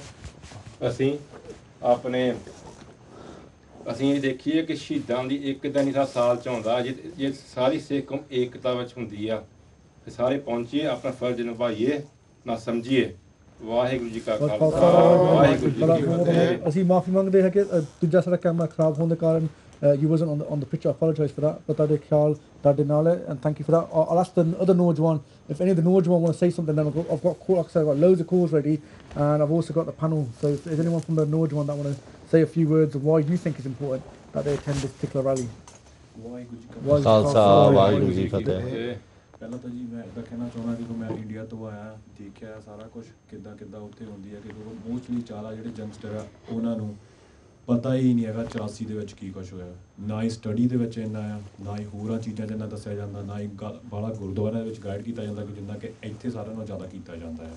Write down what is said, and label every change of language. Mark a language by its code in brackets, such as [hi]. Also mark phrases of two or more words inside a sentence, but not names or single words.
[pa] ਅਸੀਂ ਇਹ ਦੇਖੀਏ ਕਿ ਸ਼ਹੀਦਾਂ ਦੀ ਇੱਕ ਦਿਨ ਹੀ ਸਾਲ 'ਚ ਆਉਂਦਾ ਜੇ ਸਾਰੀ ਸਿੱਖ ਕੌਮ ਏਕਤਾ ਵਿੱਚ ਹੁੰਦੀ ਆ ਤੇ ਸਾਰੇ ਪਹੁੰਚੀਏ ਆਪਣਾ ਫਰਜ਼ ਨਿਭਾਈਏ ਨਾ ਸਮਝੀਏ। ਵਾਹਿਗੁਰੂ ਜੀ ਕਾ ਖਾਲਸਾ ਵਾਹਿਗੁਰੂ ਜੀ ਕੀ ਫਤਿਹ। ਅਸੀਂ ਮਾਫੀ ਮੰਗਦੇ ਹਾਂ ਕਿ ਦੂਜਾ ਸਾਡਾ ਕੈਮਰਾ ਖਰਾਬ ਹੋਣ ਦੇ ਕਾਰਨ [en] you wasn't on the picture. I apologise for that. But [pa] ਤੁਹਾਡੇ ਖਿਆਲ ਤੁਹਾਡੇ ਨਾਲ ਹੈ [en] and thank you for that. I'll ask the other Nojwan if any of the Nojwan want to say something. Then I've got like I said, I've got loads of calls ready and I've also got the panel. So if there's anyone from the Nojwan that want to say a few words of why you think it's important that they attend this particular rally. [pa] ਖਾਲਸਾ ਵਾਹਿਗੁਰੂ ਜੀ ਫਤਿਹ। ਪਹਿਲਾਂ ਤਾਂ ਜੀ ਮੈਂ ਇੱਦਾਂ ਕਹਿਣਾ ਚਾਹੁੰਦਾ ਕਿ ਮੈਂ ਇੰਡੀਆ ਤੋਂ ਆਇਆ ਦੇਖਿਆ ਸਾਰਾ ਕੁਝ ਕਿੱਦਾਂ ਉੱਥੇ ਹੁੰਦੀ ਹੈ ਕਿ ਮੋਸਟਲੀ ਜ਼ਿਆਦਾ ਜਿਹੜੇ ਯੰਗਸਟਰ ਆ ਉਹਨਾਂ ਨੂੰ ਪਤਾ ਹੀ ਨਹੀਂ ਹੈਗਾ 84 ਦੇ ਵਿੱਚ ਕੀ ਕੁਛ ਹੋਇਆ। ਨਾ ਹੀ ਸਟੱਡੀ ਦੇ ਵਿੱਚ ਇੰਨਾ ਆ ਨਾ ਹੀ ਹੋਰਾਂ ਚੀਜ਼ਾਂ 'ਚ ਇੰਨਾ ਦੱਸਿਆ ਜਾਂਦਾ ਨਾ ਹੀ ਬਾਹਲਾ ਗੁਰਦੁਆਰਿਆਂ ਵਿੱਚ ਗਾਈਡ ਕੀਤਾ ਜਾਂਦਾ ਕਿ ਜਿੰਨਾ ਕਿ ਇੱਥੇ ਸਾਰਿਆਂ ਨਾਲੋਂ ਜ਼ਿਆਦਾ ਕੀਤਾ ਜਾਂਦਾ ਹੈ।